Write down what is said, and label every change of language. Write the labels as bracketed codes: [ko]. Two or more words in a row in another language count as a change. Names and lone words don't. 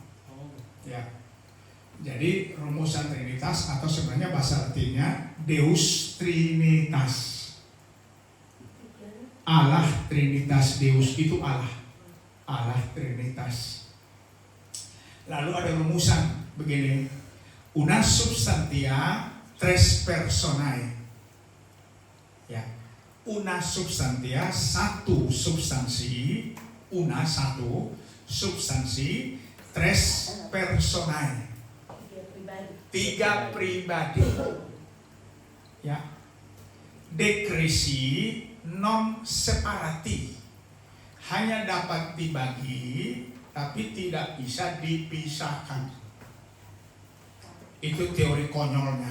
[id] Ya. Jadi rumusan Trinitas atau sebenarnya bahasa Latinnya [la] Deus Trinitas. [id] Allah Trinitas, Deus itu Allah. Allah Trinitas. Lalu ada rumusan begini. [la] Una substantia tres personae. Ya. Una substantia, [id] satu substansi, una satu substansi, [la] tres personae. [id] 3 pribadi. Ya. [la] Decresi non separati. [id] Hanya dapat dibagi tapi tidak bisa dipisahkan. Itu teori konyolnya.